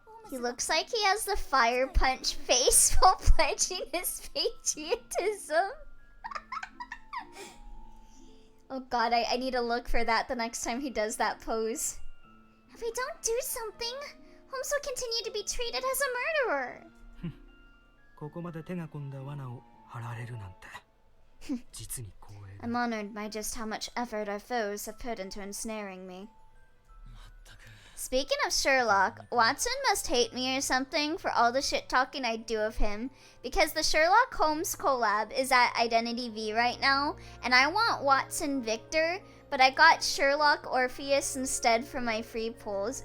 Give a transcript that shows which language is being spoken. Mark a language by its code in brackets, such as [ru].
[en] He looks like he has the fire punch face while pledging his patriotism. Oh god, I need to look for that the next time he does that pose. If we don't do something, Holmes will continue to be treated as a murderer. [ja] ここまで手が込んだ罠を張られるなんて実に光栄だ。 [en] I'm honored by just how much effort our foes have put into ensnaring me. Speaking of Sherlock, Watson must hate me or something for all the shit talking I do of him, because the Sherlock Holmes collab is at Identity V right now, and I want Watson Victor, but I got Sherlock Orpheus instead for my free pulls.